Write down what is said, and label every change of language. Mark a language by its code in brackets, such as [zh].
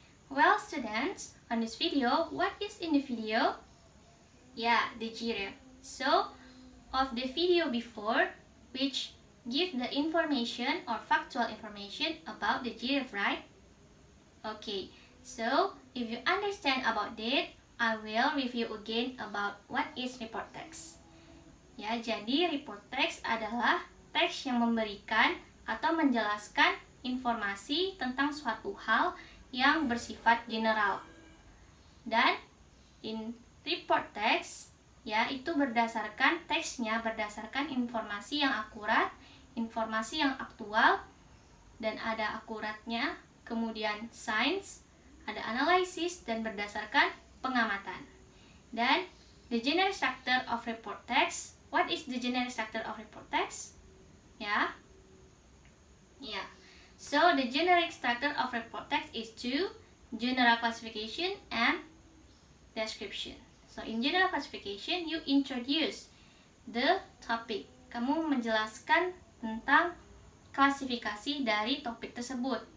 [en] Well students, on this video, what is in the video? The giraffe. So of the video before, which give the information or factual information about the GIRAFFE, right? Okay, so if you understand about that, I will review again about what is report text. [id] Ya, jadi report text adalah teks yang memberikan atau menjelaskan informasi tentang suatu hal yang bersifat general. Dan in report text, ya, itu berdasarkan teksnya berdasarkan informasi yang akurat, informasi yang aktual, dan ada akuratnya, kemudian science, ada analisis, dan berdasarkan pengamatan. [en] Dan the general structure of report text. What is the general structure of report text? Yeah. So the generic structure of report text is two: general classification and description. So in general classification, you introduce the topic. [id] Kamu menjelaskan tentang klasifikasi dari topik tersebut.